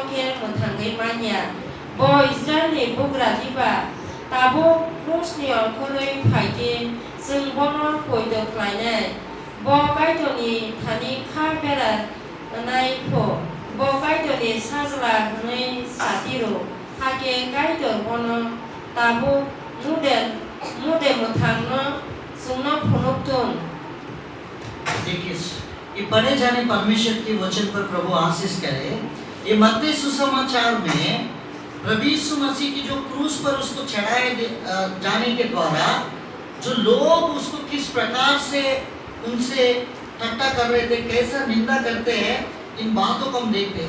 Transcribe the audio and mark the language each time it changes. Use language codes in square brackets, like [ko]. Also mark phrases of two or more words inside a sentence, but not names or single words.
[trp] ke mothangai manya bo Israel ni bugra diba tabo krusni angkoroi phaide जों bono poido klainai bo kaitoni thani kha bera nai pho bo kaitoni sajla hnai satiro hake kaito bono tabo mude mothangno sungno phonokton। [hi] देखिए, ये पढ़े जाने परमेश्वर के वचन पर प्रभु आशीष करे। ये मत्ती सुसमाचार में प्रभु यीशु मसीह की जो क्रूस पर उसको चढ़ाए जाने के द्वारा जो लोग उसको किस प्रकार से उनसे ठट्टा कर रहे थे, कैसा निंदा करते हैं, इन बातों को हम देखते हैं।